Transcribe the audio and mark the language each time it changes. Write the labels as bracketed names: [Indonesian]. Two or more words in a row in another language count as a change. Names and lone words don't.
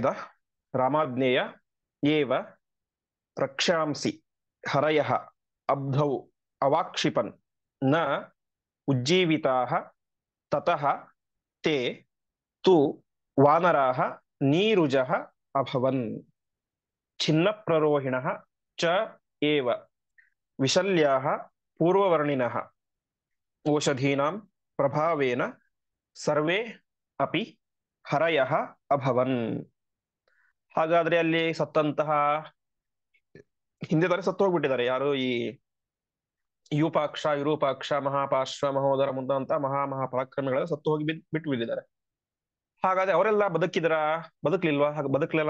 [Sanskrit] ರಾಮಾಜ್ಞೇಯ ಏವ ರಕ್ಷಾಂಸಿ ಹರಯಃ ಅಬ್ಧೌ ಅವಾಕ್ಷಿಪನ್ ನ ಉಜ್ಜೀವಿತಾಃ ತತಃ ತೇ ತು ವಾನರಾಃ ನೀರುಜಃ ಅಭವನ್. ಛಿನ್ನ ಪ್ರರೋಹಿಣಃ ಚ ಏವ ವಿಶಲ್ಯಾಃ ಪೂರ್ವವರ್ಣಿನಃ ಓಷಧೀನಾಂ ಪ್ರಭಾವೇನ ಸರ್ವೇ ಅಪಿ ಹರಯಃ ಅಭವನ್. [Kannada] ಹಾಗಾದ್ರೆ ಅಲ್ಲಿ ಸತ್ತಂತಹ, ಹಿಂದೆ ತಾರೆ ಸತ್ತು ಹೋಗ್ಬಿಟ್ಟಿದ್ದಾರೆ ಯಾರು? ಈ ಯೂಪಾಕ್ಷ, ವಿರೂಪಾಕ್ಷ, ಮಹಾಪಾರ್ಶ್ವ, ಮಹೋದರ ಮುಂದಂತ ಮಹಾಪರಾಕ್ರಮಿಗಳೆಲ್ಲ ಸತ್ತು ಹೋಗಿ ಬಿಟ್ಟು ಬಿಟ್ಟಿದ್ದಾರೆ. ಹಾಗಾದ್ರೆ ಅವರೆಲ್ಲ ಬದುಕ್ಲಿಲ್ವಾ? ಹಾಗೆ ಬದುಕಲಿಲ್ಲ.